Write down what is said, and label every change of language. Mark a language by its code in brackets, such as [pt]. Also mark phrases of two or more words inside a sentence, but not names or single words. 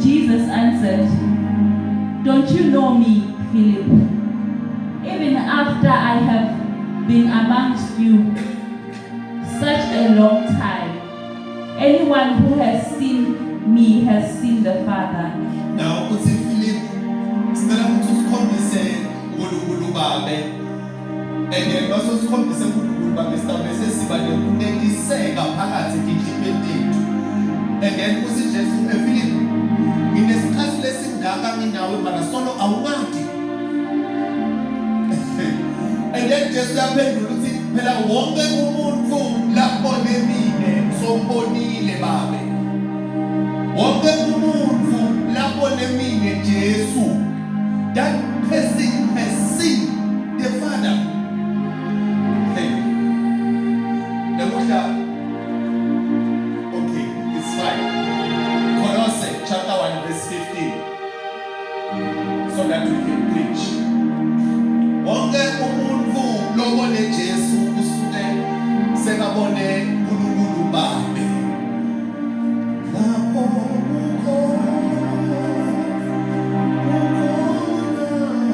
[en] Jesus answered, don't you know me, Philip? Even after I have been amongst you such a long time, anyone who has seen me has seen the Father. Now, [ss] uthi Philip, sicela ukuthi usikhombise uNkulunkulu Babe. [en] And then also [ss] usikhombise uNkulunkulu Babe sizabe sesiba nekuneliseka phakathi endlini yethu. [en] And then [ss] uthi Jesu, Philip, nginesikhathi lesingaka nginawe mara solo awungadi. [en] And then [ss] Jesu yaphendula uthi phela wonke umuntu labone mina sombonile Babe. Wonke umuntu labone mina Jesu. [en] That person has seen the Father. Hey. Okay, it's fine. Colossians chapter 1 verse 15. So that we can preach. [ss] Wonke umuntu lobone Jesu usuke sekabone uNkulunkulu Babe. Lapho